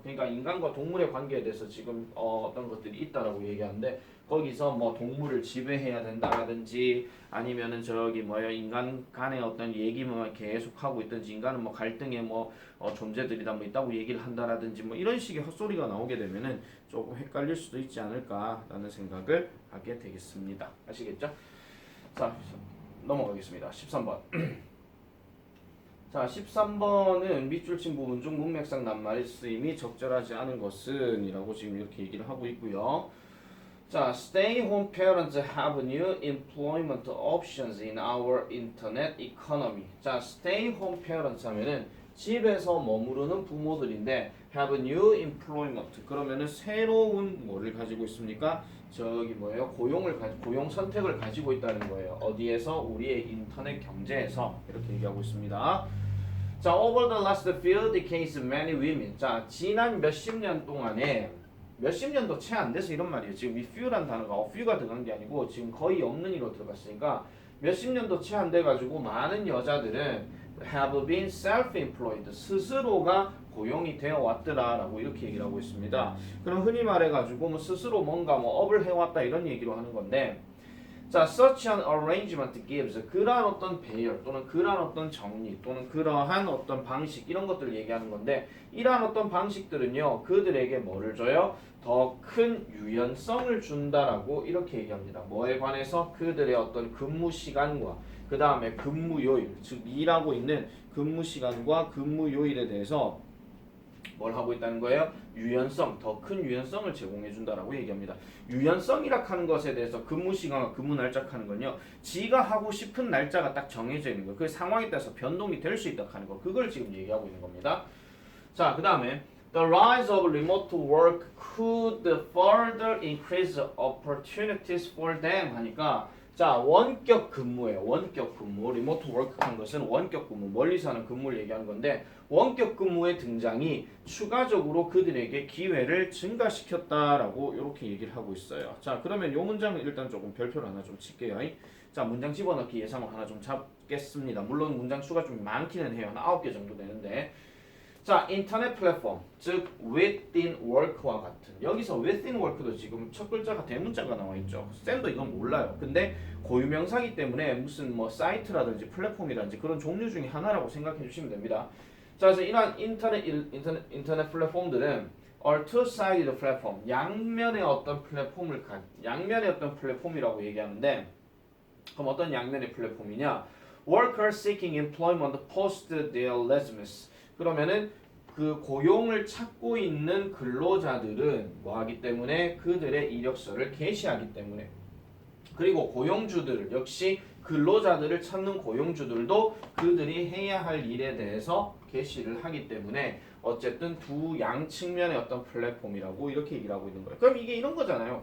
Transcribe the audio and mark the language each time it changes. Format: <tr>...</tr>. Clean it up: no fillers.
<ko>그러니까 인간과 동물의 관계에 대해서 지금 어떤 것들이 있다라고 얘기하는데 거기서 뭐 동물을 지배해야 된다라든지 아니면은 저기 뭐야 인간 간의 어떤 얘기만 계속 하고 있든지 인간은 뭐 갈등의 뭐 존재들이다 뭐 있다고 얘기를 한다라든지 뭐 이런 식의 헛소리가 나오게 되면은 조금 헷갈릴 수도 있지 않을까라는 생각을 하게 되겠습니다. 아시겠죠? 자, 넘어가겠습니다. 13번. 자, 13번은 밑줄 친 부분 중 문맥상 낱말의 쓰임이 적절하지 않은 것은 이라고 지금 이렇게 얘기를 하고 있고요.</ko> <en>자, stay home parents have new employment options in our internet economy.</en> <ko>자,</ko> <en>stay home parents</en> <ko>하면은 집에서 머무르는 부모들인데</ko> <en>have new employment</en> <ko>그러면은 새로운 뭐를 가지고 있습니까? 저기 뭐예요? 고용 선택을 가지고 있다는 거예요. 어디에서? 우리의 인터넷 경제에서 이렇게 얘기하고 있습니다.</ko> <en>자, over the last few decades, many women.</en> <ko>자, 지난 몇십 년 동안에 몇십 년도 채 안 돼서 이런 말이에요. 지금 이 few란 단어가 few가 들어간 게 아니고 지금 거의 없는 이로 들어갔으니까 몇십 년도 채 안 돼가지고 많은 여자들은</ko> <en>have been self-employed</en> <ko>스스로가 고용이 되어 왔더라라고 이렇게 얘기를 하고 있습니다. 그럼 흔히 말해가지고 뭐 스스로 뭔가 뭐 업을 해왔다 이런 얘기로 하는 건데 자,</ko> <en>such an arrangement gives</en> <ko>그러한 어떤 배열 또는 그러한 어떤 정리 또는 그러한 어떤 방식 이런 것들을 얘기하는 건데 이러한 어떤 방식들은요 그들에게 뭐를 줘요? 더 큰 유연성을 준다라고 이렇게 얘기합니다. 뭐에 관해서? 그들의 어떤 근무 시간과 그 다음에 근무 요일 즉 일하고 있는 근무 시간과 근무 요일에 대해서 뭘 하고 있다는 거예요? 유연성, 더 큰 유연성을 제공해 준다라고 얘기합니다. 유연성이라 하는 것에 대해서 근무 시간과 근무 날짜 하는 건요. 지가 하고 싶은 날짜가 딱 정해져 있는 거. 그 상황에 따라서 변동이 될 수 있다 하는 거. 그걸 지금 얘기하고 있는 겁니다. 자, 그 다음에</ko> <en>The rise of remote work could further increase opportunities for them</en> <ko>하니까 자, 원격 근무예요. 원격 근무. 리모트 워크 한 것은 원격 근무. 멀리서 하는 근무를 얘기하는 건데 원격 근무의 등장이 추가적으로 그들에게 기회를 증가시켰다라고 이렇게 얘기를 하고 있어요. 자, 그러면 이 문장은 일단 조금 별표를 하나 좀 칠게요. 자, 문장 집어넣기 예상을 하나 좀 잡겠습니다. 물론 문장 수가 좀 많기는 해요. 한 9개 정도 되는데 자, 인터넷 플랫폼, 즉 within work와 같은 여기서 within work도 지금 첫 글자가 대문자가 나와 있죠. 쌤도 이건 몰라요. 근데 고유명사기 때문에 무슨 뭐 사이트라든지 플랫폼이라든지 그런 종류 중에 하나라고 생각해 주시면 됩니다. 자, 그래서 이러한 인터넷 플랫폼들은</ko> <en>are two-sided</en> <ko>플랫폼, 양면의 어떤 양면의 어떤 플랫폼이라고 얘기하는데 그럼 어떤 양면의 플랫폼이냐?</ko> <en>Workers seeking employment post their resumes.</en> <ko>그러면은 그 고용을 찾고 있는 근로자들은 뭐하기 때문에 그들의 이력서를 게시하기 때문에 그리고 고용주들 역시 근로자들을 찾는 고용주들도 그들이 해야 할 일에 대해서 게시를 하기 때문에 어쨌든 두 양 측면의 어떤 플랫폼이라고 이렇게 얘기를 하고 있는 거예요. 그럼 이게 이런 거잖아요.</ko>